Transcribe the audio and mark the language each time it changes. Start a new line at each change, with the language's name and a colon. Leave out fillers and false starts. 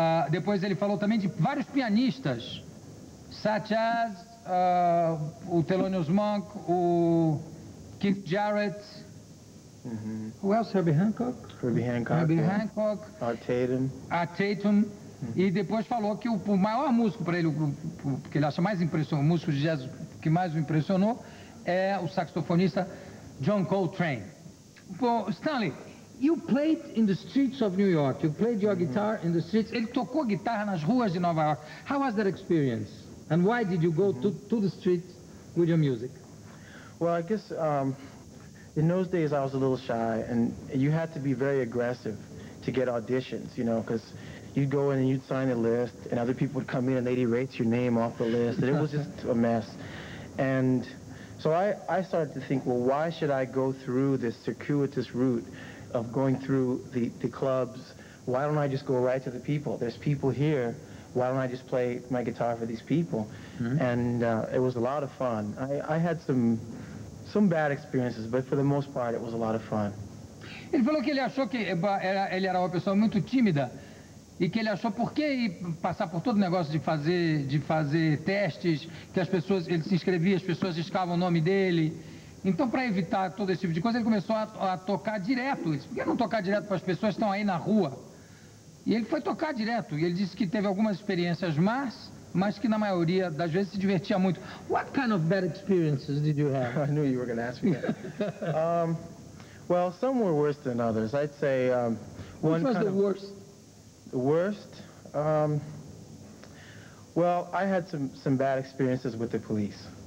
Portuguese: Depois ele falou também de vários pianistas,
English: such as
Portuguese: o Thelonious Monk, o Keith Jarrett,
English: who else? Herbie Hancock? Herbie Hancock. Art Tatum.
Portuguese: E depois falou que o maior músico para ele, que ele acha mais impressionante, o músico de jazz que mais o impressionou, é o saxofonista John Coltrane. Bom,
English: Stanley, you played in the streets of New York. You played your guitar in the streets.
Portuguese: Ele tocou guitarra nas ruas de Nova York.
English: How was that experience? And why did you go to the streets with your music? Well, I guess in those days I was a little shy, and you had to be very aggressive to get auditions, you know, because you'd go in and you'd sign a list, and other people would come in and they'd erase your name off the list, and it was just a mess. And so I started to think, well, why should I go through this circuitous route of going through the clubs? Why don't I just go right to the people? There's people here. Why don't I just play my guitar for these people? And it was a lot of fun. I had some bad experiences, but for the most part, it was a lot of fun.
Portuguese: Ele falou que ele achou que ele era uma pessoa muito tímida e que ele achou por que passar por todo o negócio de fazer testes, que as pessoas, ele se inscrevia, as pessoas riscavam o nome dele. Então, para evitar todo esse tipo de coisa, ele começou a tocar direto. Ele disse, por que não tocar direto para as pessoas que estão aí na rua? E ele foi tocar direto. E ele disse que teve algumas experiências más, mas que na maioria das vezes se divertia muito.
English: What kind of bad experiences did you have? I knew you were going to ask me that. Well, some were worse than others. I'd say Which was the worst? The worst? Well, I had some bad experiences with the police.